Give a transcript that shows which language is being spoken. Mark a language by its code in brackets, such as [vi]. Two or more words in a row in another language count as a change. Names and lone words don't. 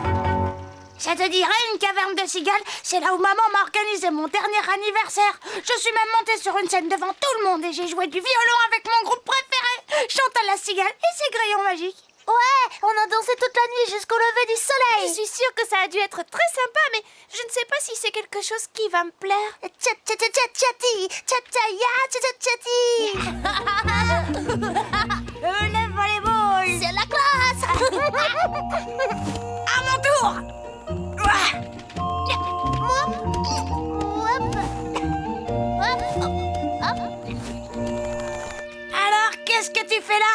[fr] Ça te dirait une caverne de cigales? C'est là où maman m'a organisé mon dernier anniversaire. Je suis même montée sur une scène devant tout le monde et j'ai joué du violon avec mon groupe préféré, Chantal la cigale et ses grillons magiques. Ouais, on a dansé toute la nuit jusqu'au lever du soleil. Je suis sûre que ça a dû être très sympa, mais je ne sais pas si c'est quelque chose qui va me plaire. Tcha-tcha-tcha-tchati, tcha-tcha-ya, tcha-tcha-tchati. Le volleyball, c'est la classe. À mon tour. Alors, qu'est-ce que tu fais là?